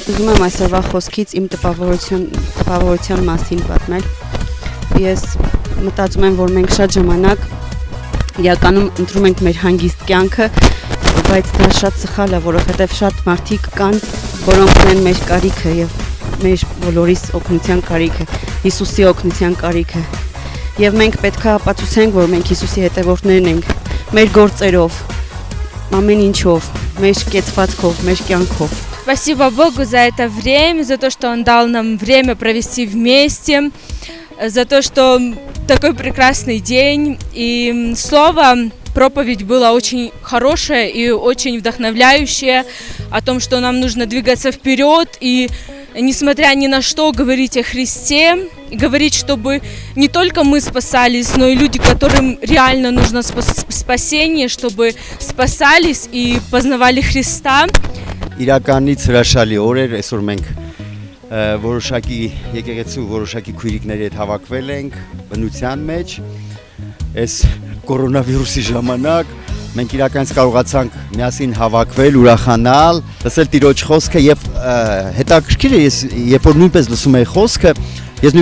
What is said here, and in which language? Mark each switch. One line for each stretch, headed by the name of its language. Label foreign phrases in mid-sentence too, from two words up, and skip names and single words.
Armenian: Ուզում եմ այսօրվա խոսքից իմ տպավորության մասին պատմել։ Ես մտածում եմ, որ մենք շատ ժամանակ իրականում ընտրում ենք մեր հանգիստ կյանքը, բայց դա շատ սխալ է, որովհետև շատ մարդիկ կան, որոնք ունեն մեր կարիքը եւ մեր բոլորիս օգնության կարիքը, Հիսուսի օգնության կարիքը։ Եվ մենք պետք է ապացուցենք, որ մենք Հիսուսի հետևորդներն ենք, մեր գործերով, ամեն ինչով, մեր կեցվածքով, մեր կյանքով։
Russian: Спасибо Богу за это время, за то, что Он дал нам время провести вместе, за то, что такой прекрасный день. И слово, проповедь была очень хорошая и очень вдохновляющая о том, что нам нужно двигаться вперед и, несмотря ни на что, говорить о Христе, и говорить, чтобы не только мы спасались, но и люди, которым реально нужно спасение, чтобы спасались и познавали Христа.
Armenian: Իրականից հրաշալի օրեր, այսօր մենք որոշակի եկեղեցու որոշակի քույրիկների հետ հավաքվել ենք բնության մեջ, այս կորոնավիրուսի ժամանակ մենք իրականից կարողացանք միասին հավաքվել, ուրախանալ, լսել Տիրոջ խոսքը եւ հետաքրքիր է, ես երբ որ նույնպես լսում եի խոսքը, ես